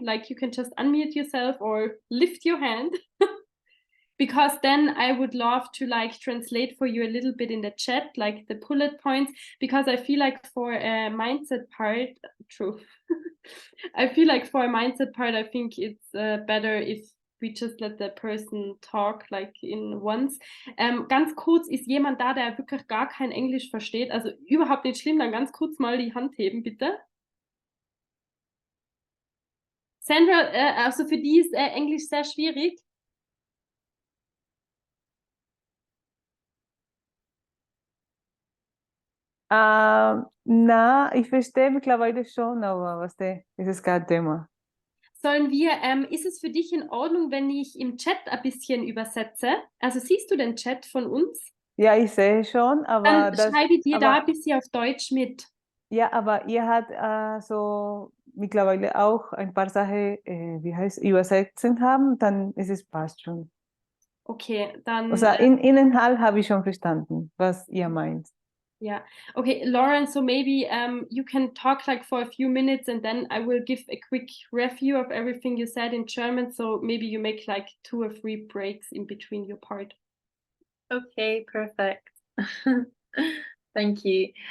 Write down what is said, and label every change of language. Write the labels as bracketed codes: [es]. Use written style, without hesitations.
[en] Like, you can just unmute yourself or lift your hand. Because then I would love to like translate for you a little bit in the chat, like the bullet points, because I feel like for a mindset part, true. I feel like for a mindset part, I think it's better if we just let the person talk like in once. [de] Ganz kurz, ist jemand da, der wirklich gar kein Englisch versteht? Also überhaupt nicht schlimm, dann ganz kurz mal die Hand heben, bitte. Sandra, also für die ist Englisch sehr schwierig. Na, ich verstehe mittlerweile schon, aber was ist es kein Thema. Sollen wir, ist es für dich in Ordnung, wenn ich im Chat ein bisschen übersetze? Also siehst du den Chat von uns? Ja, ich sehe schon, aber Dann schreibe ich dir da aber, ein bisschen auf Deutsch mit. ja, aber ihr habt so mittlerweile auch ein paar Sachen, wie heißt, übersetzen haben, dann ist es passt schon. Okay, dann. Also Inhalt habe ich schon verstanden, was ihr meint. [en] Yeah. Okay, Lauren, so maybe you can talk like for a few minutes and then I will give a quick review of everything you said in German. So maybe you make like 2 or 3 breaks in between your part. Okay, perfect. Thank you.